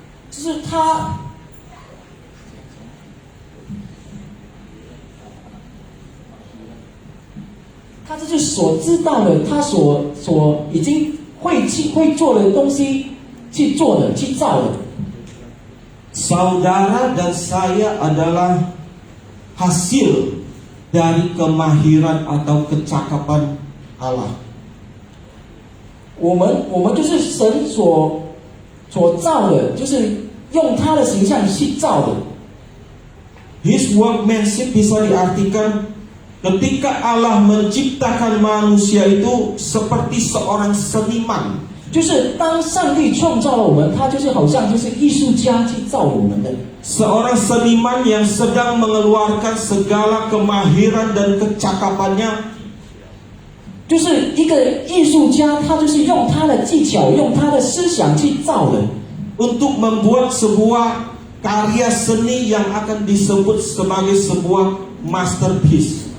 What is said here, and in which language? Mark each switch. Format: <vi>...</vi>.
<zh>就是他这就是所知道的，他所已经会做的东西去做的，去造的。</zh> <id>Saudara dan saya adalah hasil dari kemahiran atau kecakapan Allah.</id> <zh>我们就是神所造的，就是用他的形象去造的。</zh> <en>His workmanship</en> <id>bisa diartikan ketika Allah menciptakan manusia itu seperti seorang seniman.</id> <zh>就是当上帝创造了我们，他就是好像就是艺术家去造我们的。</zh> <id>Seorang seniman yang sedang mengeluarkan segala kemahiran dan kecakapannya.</id> <zh>就是一个艺术家，他就是用他的技巧，用他的思想去造的，</zh> <id>Untuk membuat sebuah karya seni yang akan disebut sebagai sebuah masterpiece.</id>